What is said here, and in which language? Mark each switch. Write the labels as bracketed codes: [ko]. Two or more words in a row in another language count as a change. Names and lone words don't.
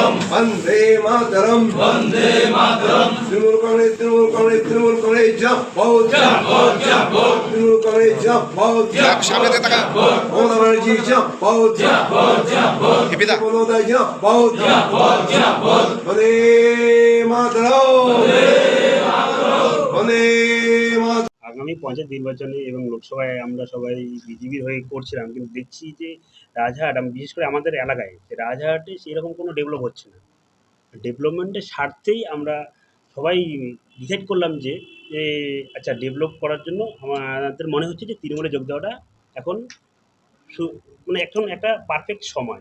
[bn] বন্দে মাতরম বন্দে মাতরম তৃণমূল কংগ্রেস জয়পুর তৃণমূল কংগ্রেস জয়পুর সামনে দিয়ে তাকা মমতা ব্যানার্জি জয়পুর হেপিদা মমতা জয়পুর বন্দে মাতরম বন্দে মাতরম। আগামী পঞ্চায়েত নির্বাচনে এবং লোকসভায় আমরা সবাই বিজেপির হয়ে করছিলাম, কিন্তু দেখছি যে রাজহাট বিশেষ করে আমাদের এলাকায় যে রাজহাটে সেরকম কোনো ডেভেলপ হচ্ছে না। ডেভেলপমেন্টের স্বার্থেই আমরা সবাই ডিসাইড করলাম যে যে আচ্ছা ডেভেলপ করার জন্য আমাদের মনে হচ্ছে যে তৃণমূলে যোগ দেওয়াটা এখন মানে এখন একটা পারফেক্ট সময়।